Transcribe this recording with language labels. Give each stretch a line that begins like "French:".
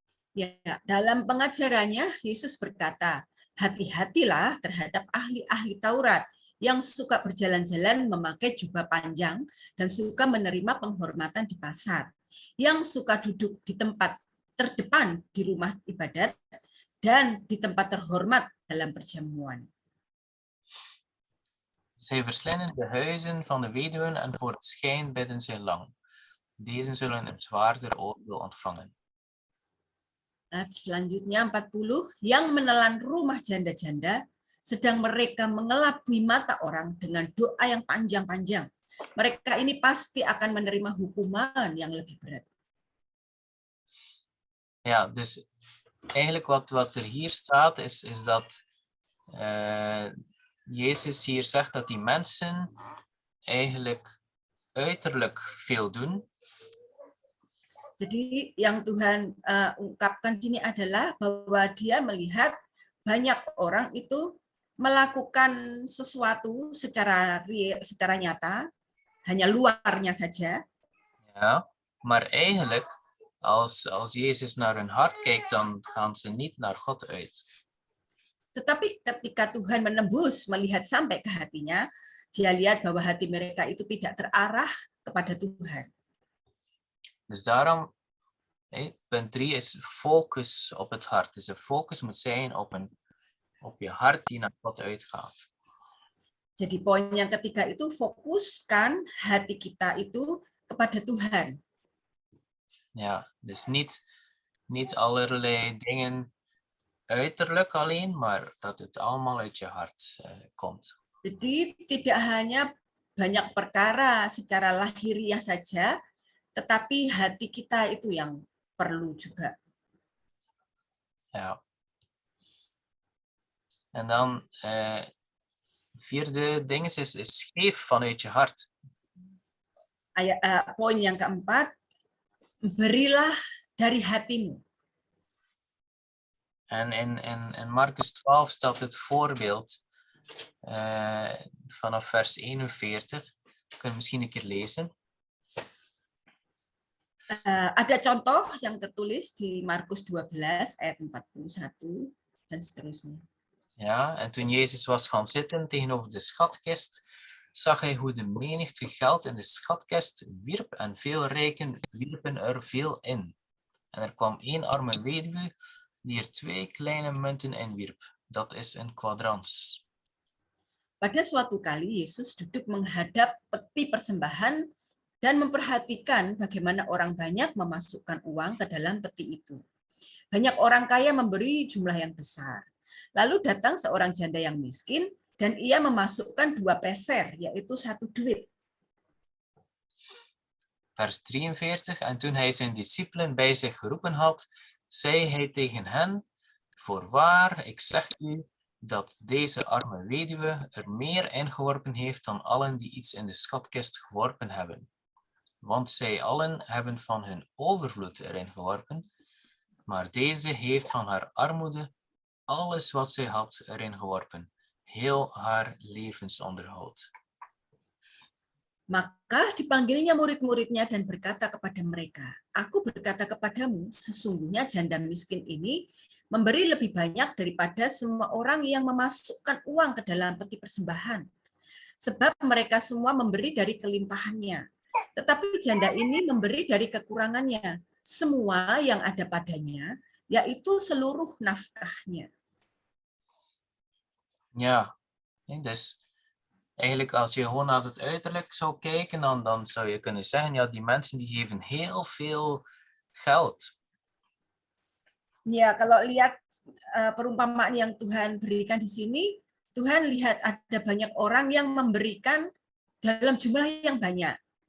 Indonesian: Ya, dalam pengajarannya Yesus berkata, hati-hatilah terhadap ahli-ahli Taurat yang suka berjalan-jalan memakai jubah panjang dan suka menerima penghormatan di pasar, yang suka duduk di tempat terdepan di rumah ibadat dan di tempat terhormat dalam perjamuan.
Dutch: Zij verslinden de huizen van de weduwen en voor het schijn bidden zij lang. Deze zullen een zwaarder oordeel ontvangen.
Indonesian: Nah, selanjutnya 40, yang menelan rumah janda-janda, sedang mereka mengelabui mata orang dengan doa yang panjang-panjang. Mereka ini pasti akan menerima hukuman yang lebih berat.
Dutch: Ja, dus eigenlijk wat er hier staat is dat Jezus hier zegt dat die mensen eigenlijk uiterlijk veel doen.
Indonesian: Jadi yang Tuhan ungkapkan sini adalah bahwa dia melihat banyak orang itu melakukan sesuatu secara nyata, hanya luarnya saja.
Dutch: Ja, maar eigenlijk als Jezus naar hun hart kijkt, dan gaan ze niet naar God uit.
Indonesian: Tetapi ketika Tuhan menembus melihat sampai ke hatinya, dia lihat bahwa hati mereka itu tidak terarah kepada Tuhan.
Dutch: Dus daarom, punt 3 is focus op het hart. Dus de focus moet zijn op je hart die naar God uitgaat.
Indonesian: Jadi poin yang ketiga itu fokuskan hati kita itu kepada Tuhan.
Dutch: Ja, dus niet allerlei dingen uiterlijk alleen, maar dat het allemaal uit je hart komt.
Indonesian: Jadi tidak hanya banyak perkara secara lahiriah saja, tetapi hati kita itu yang perlu juga.
Dutch: Ja. En dan vierde ding is geef vanuit je hart.
Indonesian: Poin yang keempat, berilah dari hatimu.
Dutch: En in Marcus 12 staat het voorbeeld vanaf vers 41. Kun je misschien een keer lezen?
Indonesian: Ada contoh yang tertulis di Markus 12 ayat 41 dan seterusnya.
Dutch: Ja, en toen Jezus was gaan zitten tegenover de schatkist, zag hij hoe de menigte geld in de schatkist wierp en veel rijken wierpen er veel in. En er kwam 1 arme weduwe die er 2 kleine munten in wierp. Dat is een kwadrans.
Indonesian: Pada suatu kali Yesus duduk menghadap peti persembahan dan memperhatikan bagaimana orang banyak memasukkan uang ke dalam peti itu. Banyak orang kaya memberi jumlah yang besar. Lalu datang seorang janda yang miskin dan ia memasukkan 2 peser, yaitu 1 duit.
Dutch: Vers 43. En toen hij zijn discipelen bij zich geroepen had, zei hij tegen hen: Voorwaar, ik zeg u, dat deze arme weduwe er meer ingeworpen heeft dan allen die iets in de schatkist geworpen hebben. Want zij allen hebben van hun overvloed erin geworpen, maar deze heeft van haar armoede alles wat zij had erin geworpen, heel haar levensonderhoud.
Indonesian: Maka dipanggilnya murid-muridnya dan berkata kepada mereka, Aku berkata kepadamu, sesungguhnya janda miskin ini memberi lebih banyak daripada semua orang yang memasukkan uang ke dalam peti persembahan. Sebab mereka semua memberi dari kelimpahannya. Tetapi janda ini memberi dari kekurangannya, semua yang ada padanya, yaitu seluruh nafkahnya.
Dutch: Ja, dus eigenlijk als je gewoon naar het uiterlijk zou kijken, dan zou je kunnen zeggen, ja, die mensen die geven heel veel geld.
Indonesian: Ya, kalau lihat perumpamaan yang Tuhan berikan di sini, Tuhan lihat ada banyak orang yang memberikan dalam jumlah yang banyak.